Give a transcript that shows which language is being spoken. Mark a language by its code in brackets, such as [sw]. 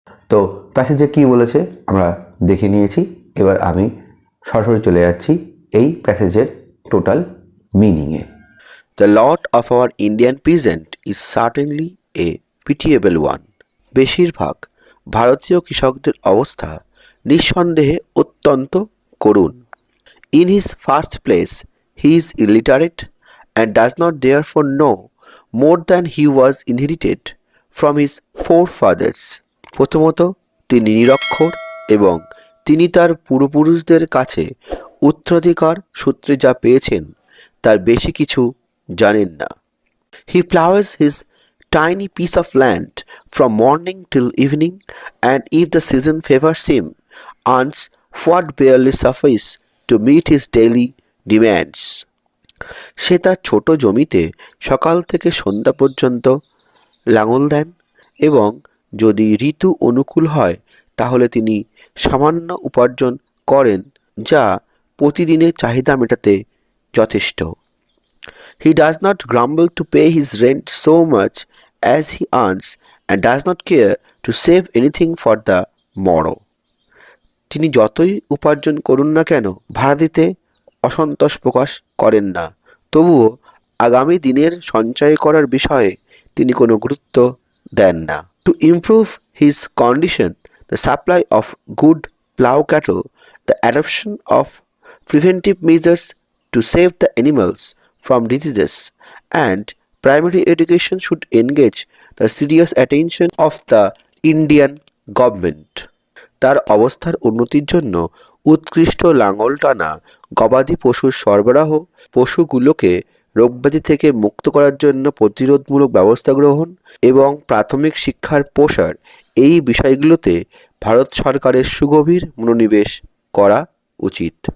[bn] তো প্যাসেজে কী বলেছে আমরা দেখে নিয়েছি, এবার আমি সরাসরি চলে যাচ্ছি এই প্যাসেজের total মিনিংয়ে। [en] The lot of our Indian peasant is certainly a pitiable one. [bn] বেশিরভাগ ভারতীয় কৃষকদের অবস্থা নিঃসন্দেহে অত্যন্ত করুণ। [en] In his first place, he is illiterate and does not therefore know more than he was inherited from his forefathers. [bn] প্রথমত তিনি নিরক্ষর এবং তিনি তার পূর্বপুরুষদের কাছে উত্তরাধিকার সূত্রে যা পেয়েছেন তার বেশি কিছু জানেন না। [en] He plows his tiny piece of land from morning till evening, and if the season favors him, earns what barely suffice to meet his daily demands. [bn] সে তার ছোট জমিতে সকাল থেকে সন্ধ্যা পর্যন্ত লাঙল দেন এবং যদি ঋতু অনুকূল হয় তাহলে তিনি সামান্য উপার্জন করেন যা প্রতিদিনের চাহিদা মেটাতে যথেষ্ট। [en] He does not grumble to pay his rent so much as he earns and does not care to save anything for the morrow. [bn] তিনি যতই উপার্জন করুন না কেন ভাড়া দিতে অসন্তোষ প্রকাশ করেন না, তবুও আগামী দিনের সঞ্চয় করার বিষয়ে তিনি কোনো গুরুত্ব দেন না। [en] To improve his condition, the supply of good plough cattle, the adoption of preventive measures to save the animals from diseases, and primary education should engage the serious attention of the Indian government. [bn] তার অবস্থার উন্নতির জন্য উৎকৃষ্ট লাঙল টানা, গবাদি পশুর সরবরাহ, পশুগুলোকে রোগব্যাধি থেকে মুক্ত করার জন্য প্রতিরোধমূলক ব্যবস্থা গ্রহণ এবং প্রাথমিক শিক্ষার প্রসার, এই বিষয়গুলোতে ভারত সরকারের সুগভীর মনোনিবেশ করা উচিত।